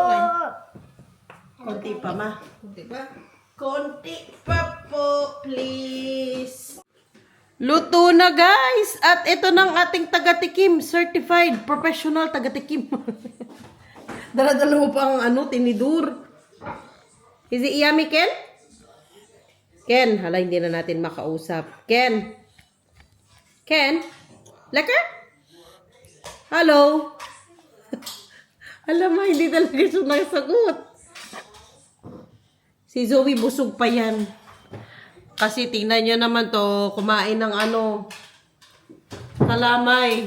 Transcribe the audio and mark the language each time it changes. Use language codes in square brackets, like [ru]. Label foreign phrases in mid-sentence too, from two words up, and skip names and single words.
[tl] Konti pa, ma. Diba? Konti pa po, please. Luto na, guys! At ito ng ating taga-tikim. [en] Certified professional [tl] taga-tikim. Dala-dala mo pa ang ano, tinidur. [en] Is it yummy, Ken? [tl] Ken, hala, hindi na natin makausap. Ken? Ken? Lekker? Hello? Alam mo, hindi talaga siya nasagot. Si Zoe busog pa yan. Kasi tingnan nyo naman to, kumain ng ano, kalamay.